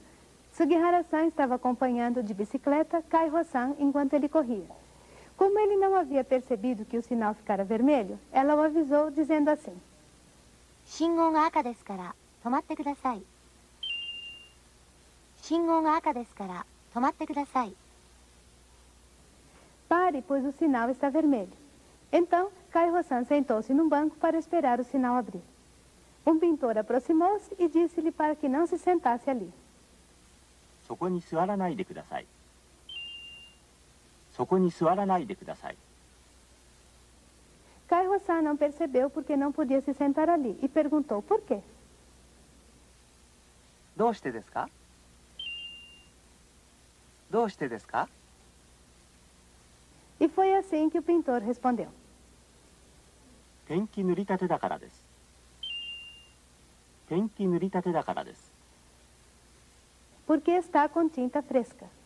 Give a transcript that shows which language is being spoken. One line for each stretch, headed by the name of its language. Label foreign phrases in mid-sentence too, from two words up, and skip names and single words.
Portuguese: Sugihara-san estava acompanhando de bicicleta Kaiho-san enquanto ele corria. Como ele não havia percebido que o sinal ficara vermelho, ela o avisou dizendo assim:
Japanese: 信号が赤ですから止まってください。信号が赤ですから止まってください。
Portuguese: Pare, pois o sinal está vermelho. Então, Kaiho-san sentou-se num banco para esperar o sinal abrir. Um pintor aproximou-se e disse-lhe para que não se sentasse ali.
Japanese: そこに座らないでください。そこに座らないでください。
Portuguese: Kaiho-san não percebeu porque não podia se sentar ali e perguntou por quê.
Japanese: どうしてですか？どうしてですか？
Portuguese: E foi assim que o pintor respondeu.
Japanese: ペンキ塗りたてだからです。ペンキ塗りたてだからです。
Portuguese: Porque está com tinta fresca.